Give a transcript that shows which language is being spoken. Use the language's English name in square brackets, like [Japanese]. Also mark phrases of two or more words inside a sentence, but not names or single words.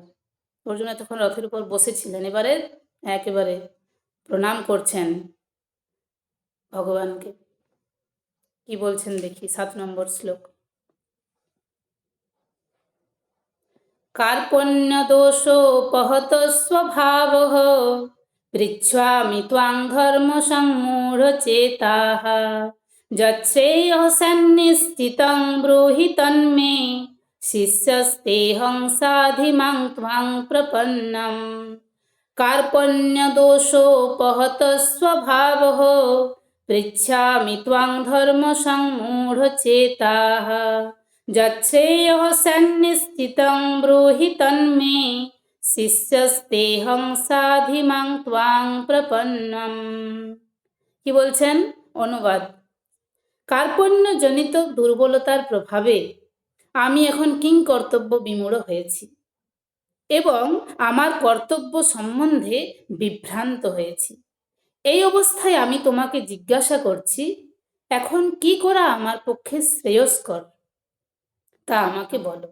[Bangla] অর্জুন তখন রথের উপর বসেছিলেন, এবারে একেবারে প্রণাম করছেন ভগবানকে। কি বলছেন দেখি, 7 নম্বর শ্লোক। [Sanskrit] কার্পণ্যদোষোপহত স্বভাবঃ পৃচ্ছামি ত্বাং ধর্ম সম্মূঢ়চেতাঃ যচ্ছ্রেয়ঃসন্নিশ্চিতং ব্রূহি তন্মে শিষ্যস্তেহং সাধিমাং ত্বাং প্রপন্নম। কার্পণ্যদোষোপহত স্বভাবঃ পৃচ্ছামি ত্বাং ধর্ম সংমূঢ়চেতাঃ যচ্ছেয়ঃ সন্নিশ্চিতং ব্রূহি তন্মে শিষ্যস্তেহং সাধিমাং ত্বাং প্রপন্নম। [Bangla] কি বলছেন? অনুবাদ: কার্পণ্যজনিত দুর্বলতার প্রভাবে আমি এখন কিংকর্তব্য বিমূঢ় হয়েছি এবং আমার কর্তব্য সম্বন্ধে বিভ্রান্ত হয়েছি। এই অবস্থায় আমি তোমাকে জিজ্ঞাসা করছি, এখন কি করা আমার পক্ষে শ্রেয়স্কর তা আমাকে বলো।